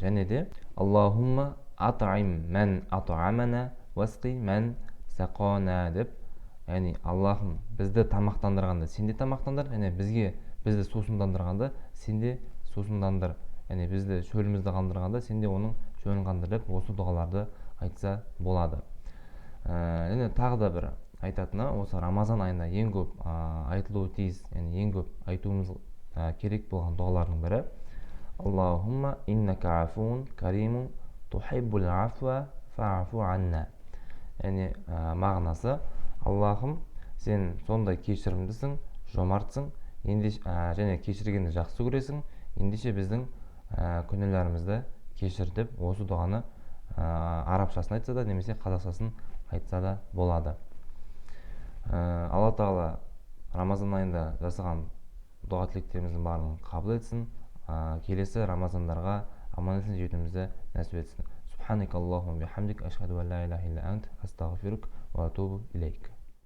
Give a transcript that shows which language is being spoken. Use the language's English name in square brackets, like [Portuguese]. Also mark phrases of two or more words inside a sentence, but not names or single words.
[Kazakh] Және де [Arabic] اللهم أطعم من أطعمنا واسق من سقانا [Kazakh] деп, яғни Аллахым, бізді тамақтандырғанда сен де тамақтандар, және бізді сусындандырғанда сен де сусындандыр, яғни бізді шөлімізді қандырғанда сен де оның шөлін қандыр деп осы дұғаларды айтса болады. Және тағы да бір айтатыны осы рамазан айында ең көп айтылуы тиіс, яғни ең көп айтуымыз керек болған дұғалардың бірі [Arabic] اللهم إنك عفو كريم تحب العفو فاعف عنا. [Kazakh] Яғни мағынасы Аллахым, сен сондай кешірімдісің, жомартсың, және кешіргенді жақсы көресің, ендеше біздің күнәларымызды кешір деп осы дұғаны арабшасын айтса да немесе қазақшасын айтса да болады. Алла тағала рамазан айында жасаған дұға тілектеріміздің барлығын қабыл етсін, келесі рамазандарға аман есен жетуімізді нәсіп етсін. [Arabic] سبحانك اللهم وبحمدك أشهد أن لا إله إلا أنت أستغفرك وأتوب إليك.